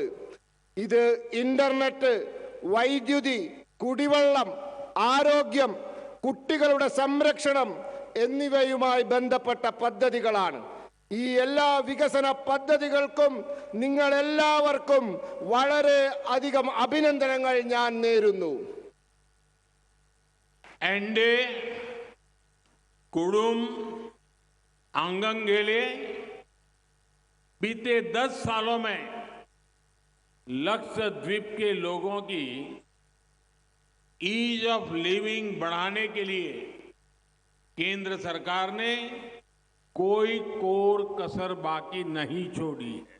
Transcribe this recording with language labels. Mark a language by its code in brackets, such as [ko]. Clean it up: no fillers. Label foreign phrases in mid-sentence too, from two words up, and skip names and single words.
[ml] ഇത് ഇന്റർനെറ്റ്, വൈദ്യുതി, കുടിവെള്ളം, ആരോഗ്യം, കുട്ടികളുടെ സംരക്ഷണം എന്നിവയുമായി ബന്ധപ്പെട്ട പദ്ധതികളാണ്. ഈ എല്ലാ വികസന പദ്ധതികൾക്കും നിങ്ങളെല്ലാവർക്കും വളരെ അധികം അഭിനന്ദനങ്ങൾ ഞാൻ നേരുന്നു. [hi] एनडीए कुडुम आंगन के लिए बीते 10 सालों में लक्षद्वीप के लोगों की [en] ease of living [hi] बढ़ाने के लिए केंद्र सरकार ने कोई कोर कसर बाकी नहीं छोड़ी है।